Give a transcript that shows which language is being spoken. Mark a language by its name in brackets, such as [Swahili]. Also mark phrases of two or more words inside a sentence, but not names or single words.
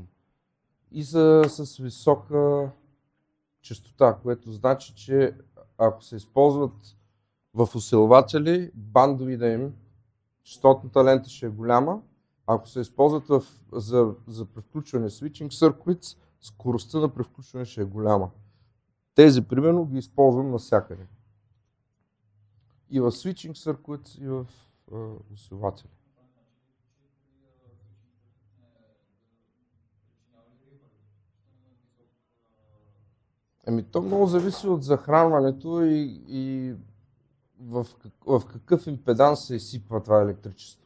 [Bulgarian] И са с висока честота, което значи, че ако се използват в усилватели, бандовида им, честотната лента ще е голяма. Ако се използват за превключване [English] switching circuits, [Bulgarian] скоростта на превключване ще е голяма. Тези, примерно, ги използвам навсякъде. И в [English] switching circuits, [Bulgarian] и в усилватели. Ами то много зависи от захранването и в какъв импеданс се изсипва това електричество.